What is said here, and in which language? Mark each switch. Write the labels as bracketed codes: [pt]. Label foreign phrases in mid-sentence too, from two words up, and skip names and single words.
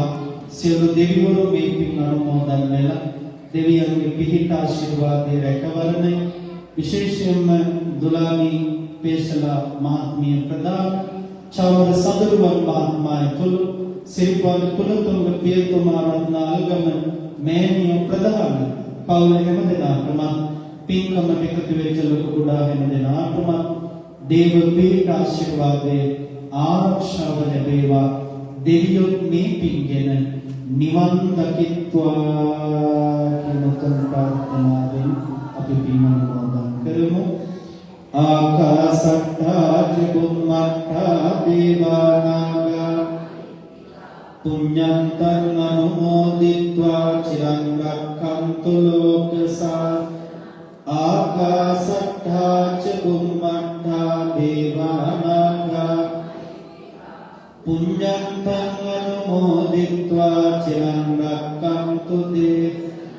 [si] සියලු දෙවිවරු මේ පින් අනුමෝදන් වෙලා දෙවියන්ගේ පිහිට ආශිර්වාදයේ රැකවරණය විශේෂයෙන්ම දුලානී පේශලා මහත්මිය ප්‍රදාන චෞර සදරුවන් මහත්මයා තුළු සිරිපාල කුලතුංග පියතුමා රත්නාලගම මෑණියෝ ප්‍රදාන පවුල හැම දෙනාටම පින්කමට එකතු වෙච්ච ලොකු කුඩා හැම දෙනාටම දේව පිහිට ආශිර්වාදයේ ආරක්ෂාව ලැබේවා. දෙවියෝ මේ පින්ගෙන නිවන් දකිත්වා කියන ප්‍රාර්ථනාවෙන් අපි පින් අනුමෝදන් කරමු. [pi] ආකාසට්ඨා චුම්මට්ඨා දේවානාගා පුඤ්ඤන්තං අනුමෝදිत्वा චිරං රක්ඛන්තු ලෝකසා. ආකාසට්ඨා චුම්මට්ඨා දේවානාගා පුඤ්ඤන්තං අනුමෝදිत्वा චිරං රක්ඛන්තු දේ.